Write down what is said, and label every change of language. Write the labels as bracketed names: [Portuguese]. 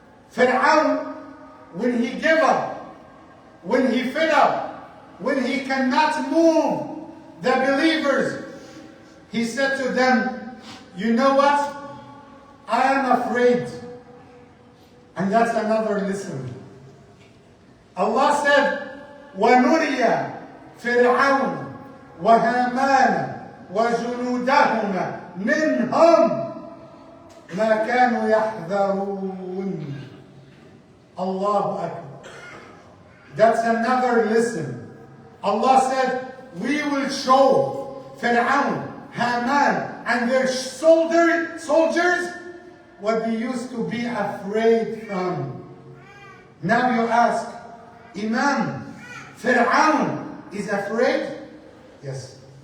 [English] Pharoon, when he gave up, when he fed up, when he cannot move the believers, he said to them, you know what? I am afraid. And that's another lesson. Allah said, [Arabic] وَنُرِيَ فِرْعَوْنَ وَهَامَانَ وَجُنُودَهُمَا مِنْهُمْ مَا كَانُوا يَحْذَرُونَ. [English] Allahu Akbar. That's another lesson. Allah said, we will show Pharoon, Haman, and their soldiers what they used to be afraid from. Now you ask, Imam, Pharoon is afraid? Yes.